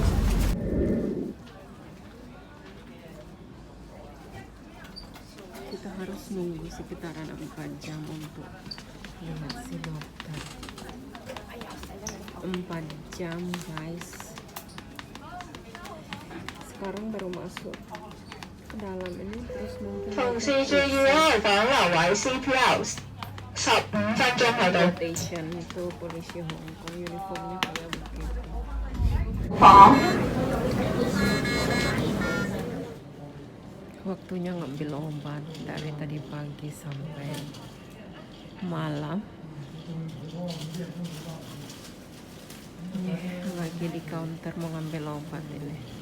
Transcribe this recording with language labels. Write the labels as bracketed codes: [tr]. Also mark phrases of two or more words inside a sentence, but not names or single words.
[id] Kita harus nunggu sekitaran 4 jam untuk lihat si dokter. 4 jam guys. Sekarang baru masuk ke dalam ini, terus mungkin [yue] 同事注意開房留位 CPL 15分鐘喺度。 [id] rotation itu polisi Hong Kong, uniformnya kayak begitu. [yue] 房 [id] Waktunya ngambil obat dari tadi pagi sampai malam. Lagi di counter mau ngambil obat ini.